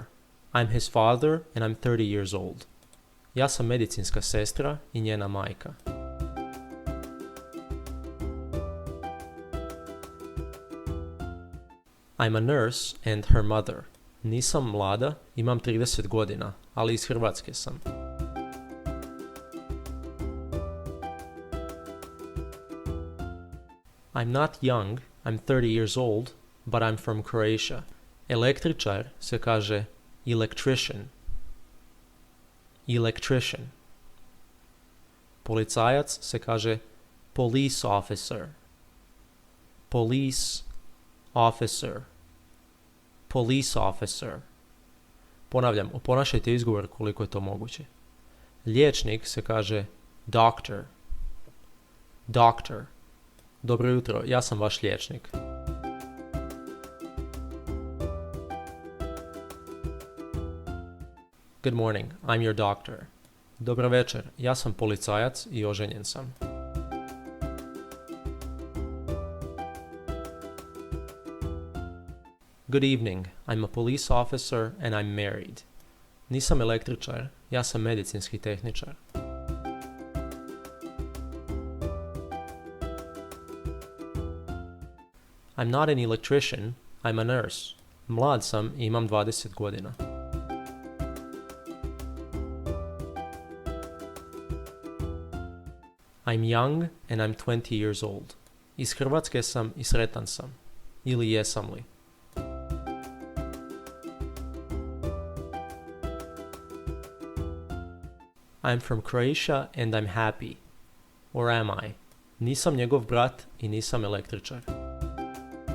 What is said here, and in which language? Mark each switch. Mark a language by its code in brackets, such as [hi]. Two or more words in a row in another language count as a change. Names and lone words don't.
[en] I'm his father and I'm 30 years old. [hr] Ja sam medicinska sestra i njena majka. [en] I'm a nurse and her mother. [hr] Nisam mlada, imam 30 godina, ali iz Hrvatske sam. [en] I'm not young, I'm 30 years old, but I'm from Croatia. [hr] Električar se kaže electrician. Electrician. Policajac se kaže [en] police officer. Police officer. Police officer. [hr] Ponavljam, oponašajte izgovor koliko je to moguće. Liječnik se kaže doctor. [en] Doctor. [hr] Dobro jutro, ja sam vaš liječnik. [en] Good morning, I'm your doctor. [hr] Dobra večer, ja sam policajac i oženjen sam. [en] Good evening, I'm a police officer and I'm married. [hr] Nisam električar, ja sam medicinski tehničar. [en] I'm not an electrician, I'm a nurse. [hr] Mlad sam i imam 20 godina. [en] I'm young and I'm 20 years old. [hr] Iz Hrvatske sam i sretan sam. Ili jesam li? [en] I'm from Croatia and I'm happy. Or am I? [hr] Nisam njegov brat i nisam električar.